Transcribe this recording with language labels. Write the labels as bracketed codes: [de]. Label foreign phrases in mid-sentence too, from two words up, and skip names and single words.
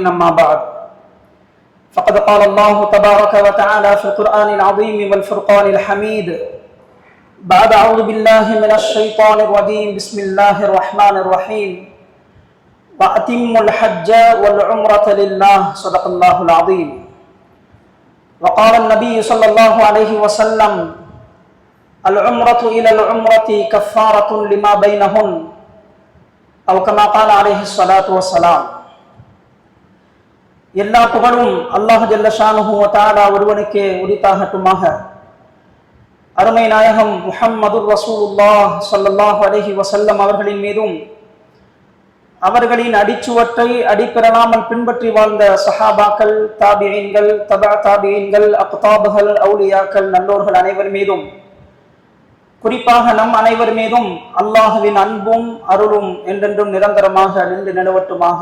[ar] أما بعد، فقد قال الله تبارك وتعالى في القرآن العظيم والفرقان الحميد بعد أعوذ بالله من الشيطان الرجيم بسم الله الرحمن الرحيم وأتموا الحج والعمرة لله صدق الله العظيم. وقال النبي صلى الله عليه وسلم العمرة إلى العمرة كفارة لما بينهن أو كما قال عليه الصلاة والسلام. [ta] எல்லா புகழும் அல்லாஹ் [ar] جل شأنه وتعالى [ta] ஒருவனுக்கே உரித்தாகட்டுமாக. அருமை நாயகம் [ar] محمد رسول الله صلى الله عليه وسلم [ta] அவர்களின் மீதும் அவர்களின் அடிச்சுவற்றை அடிப்பிறலாமல் பின்பற்றி வாழ்ந்த சஹாபாக்கள், தாபிஈன்கள், தபா தாபிஈன்கள், அக்தாபுகள், அவுலியாக்கள், நல்லோர்கள் அனைவர் மீதும், குறிப்பாக நம் அனைவர் மீதும் அல்லாஹுவின் அன்பும் அருளும் என்றென்றும் நிரந்தரமாக நின்று நிலவட்டுமாக.